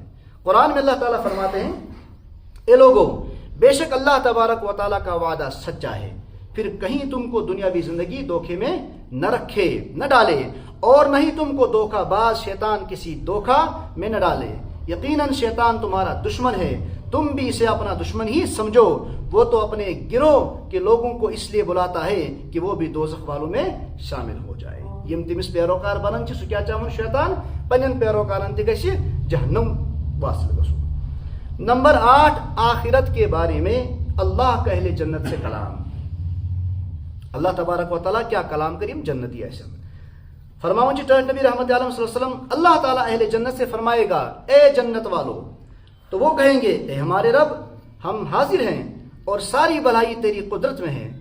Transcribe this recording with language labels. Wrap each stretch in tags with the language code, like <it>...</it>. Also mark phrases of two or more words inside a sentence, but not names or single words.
<ur>قرآن میں اللہ تعالیٰ فرماتے ہیں اے لوگوں بے شک اللہ تبارک و تعالیٰ کا وعدہ سچا ہے, پھر کہیں تم کو دنیاوی زندگی دھوکے میں نہ رکھے نہ ڈالے, اور نہ ہی تم کو دھوکہ باز شیطان کسی دھوکہ میں نہ ڈالے. یقیناً شیطان تمہارا دشمن ہے, تم بھی اسے اپنا دشمن ہی سمجھو. وہ تو اپنے گروہ کے لوگوں کو اس لیے بلاتا ہے کہ وہ بھی دوزخ والوں میں شامل ہو جائے.</ur> <ks>یم تمس پیروکار بنان سہ کیا چاہن شیطان پنن پیروکارن تہ گژھِ جہنم واصل گژھن.</ks> <ur>نمبر 8, آخرت کے بارے میں اللہ کا اہل جنت سے کلام. اللہ تبارک و تعالیٰ کیا کلام کریم جنتی ایسا فرماؤں نبی رحمت عالم صلی اللہ علیہ وسلم اللہ تعالیٰ اہل جنت سے فرمائے گا اے جنت والو, تو وہ کہیں گے اے ہمارے رب ہم حاضر ہیں اور ساری بھلائی تیری قدرت میں ہے.</ur>